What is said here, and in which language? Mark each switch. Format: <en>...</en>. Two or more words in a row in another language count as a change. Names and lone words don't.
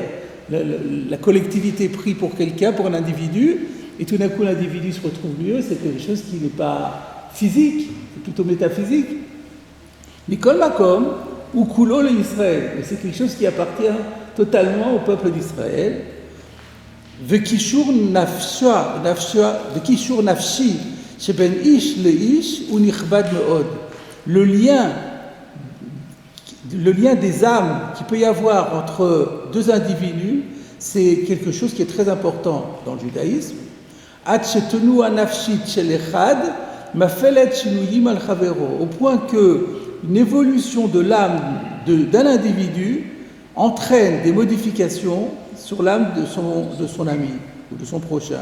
<fr>La collectivité prie pour quelqu'un, pour un individu, et tout d'un coup l'individu se retrouve mieux, c'est quelque chose qui n'est pas physique, c'est plutôt métaphysique.</fr> <he>מכל מקום,</he> <fr>ou</fr> <he>כולו לישראל,</he> <fr>c'est quelque chose qui appartient totalement au peuple d'Israël.</fr> <he>וקישור נפשי, שבין איש לאיש, הוא נכבד מאוד.</he> <fr>Le lien des âmes qu'il peut y avoir entre deux individus, c'est quelque chose qui est très important dans le judaïsme. Au point que une évolution de l'âme d'un individu entraîne des modifications sur l'âme de son ami ou de son prochain.</fr>